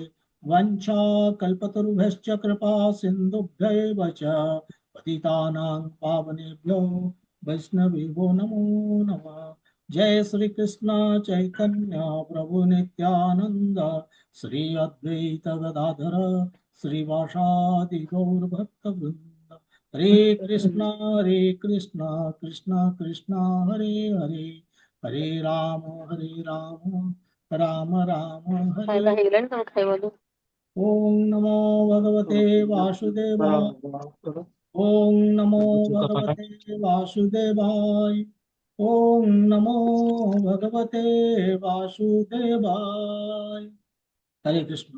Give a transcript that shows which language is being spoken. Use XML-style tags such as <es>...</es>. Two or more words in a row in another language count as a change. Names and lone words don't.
<sa>वंशा कल्पतरुभ्यश्च कृपा सिन्धुभ्यैव च पतितानां पावनेभ्यो वैष्णवेभ्यो नमो नमः। जय श्री कृष्ण चैतन्य प्रभु नित्यानंद श्री अद्वैत गदाधर श्रीवासादि गौर भक्त वृंद। हरे कृष्ण कृष्ण कृष्ण हरे हरे हरे राम राम राम हरे।</sa> <or>ଖାଇବା ହେଇଗଲାଣି ତମେ ଖାଇବ ତ?</or> <sa>ओम नमो भगवते वासुदेवाय। ओम नमो भगवते वासुदेवाय। ओम नमो भगवते वासुदेवाय। हरे कृष्ण।</sa>